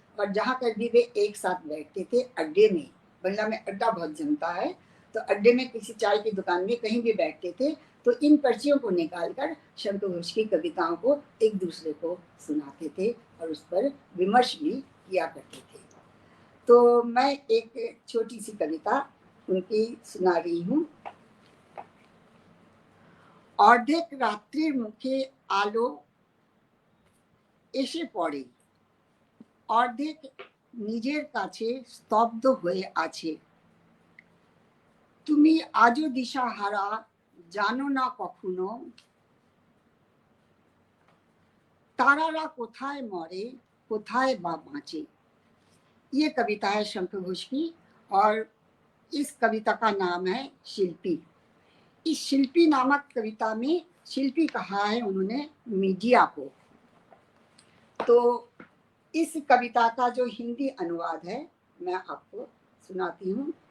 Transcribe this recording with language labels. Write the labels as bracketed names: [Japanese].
[Hindi] और जहाँ कभी वे एक साथ बैठते थे अड्डे में, बंगला में अड्डा बहुत जमता है, तो अड्डे में किसी चाय की दुकान में कहीं भी बैठते थे तो इन पर्चियों को निकालकर शंख घोष की कविताओं को एक दूसरे को सुनाते थे और उस पर विमर्श भी किया करते थे। तो मैं एक छोटी सी कविता उनकी सुना रही हूँ। [Bangla] অর্ধেক রাত্রির মুখে আলো এসে পড়ে, অর্ধেক নিজের কাছে স্তব্ধ হয়ে আছে। তুমি আজও দিশাহারা, জানো না কখনো তারারা কোথায় মরে, কোথায় বা বাঁচে। [Hindi] ये कविता है शंख घोष की और इस कविता का नाम है शिल्पी। इस शिल्पी नामक कविता में शिल्पी कहा है उन्होंने मीडिया को। तो इस कविता का जो हिंदी अनुवाद है मैं आपको सुनाती हूँ।